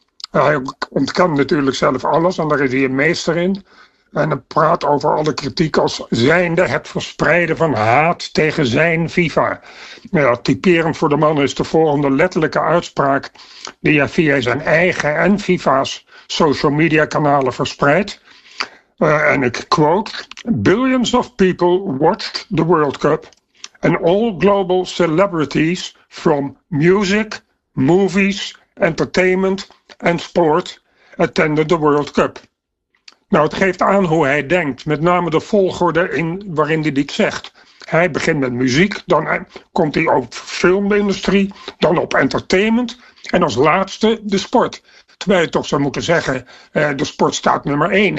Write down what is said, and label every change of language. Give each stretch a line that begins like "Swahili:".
Dutch: Hij ontkent natuurlijk zelf alles en daar is hij een meester in. En hij praat over alle kritiek als zijnde het verspreiden van haat tegen zijn FIFA. Ja, typerend voor de man is de volgende letterlijke uitspraak die hij via zijn eigen en FIFA's social media kanalen verspreidt. En ik quote,
English: billions of people watched the World Cup. And all global celebrities from music, movies, entertainment and sport attended the World Cup.
Dutch: Nou, het geeft aan hoe hij denkt, met name de volgorde in waarin hij dit zegt. Hij begint met muziek, dan komt hij op filmindustrie, dan op entertainment en als laatste de sport. Terwijl je toch zou moeten zeggen, de sport staat nummer 1.